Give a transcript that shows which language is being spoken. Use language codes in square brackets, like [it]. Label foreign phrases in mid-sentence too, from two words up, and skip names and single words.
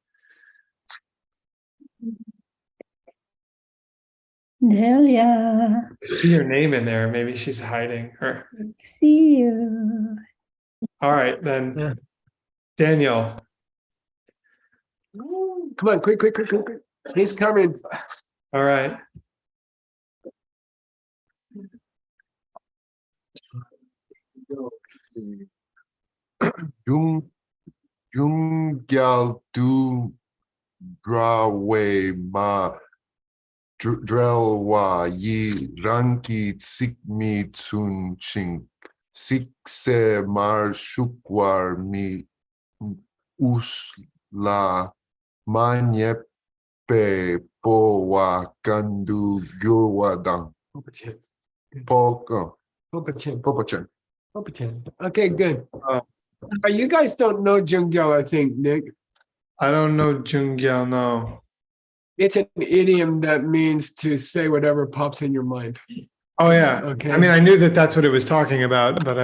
[en] Delia, I see your name in there. Maybe she's hiding. Or see you. all right, then. Daniel, Come on, quick. He's coming. All right. Jungyal du drawe ma drelwa yi ranki tsikmi tsun ching sikse mar shukwar mi usla manyepe po wa kandu gyurwa dang poko popachan. Okay, good. You guys don't know Jungyal, I think, Nick. I don't know Jungyal, no. It's an idiom that means to say whatever pops in your mind. Oh yeah. Okay. I mean, I knew that that's what it was talking about, but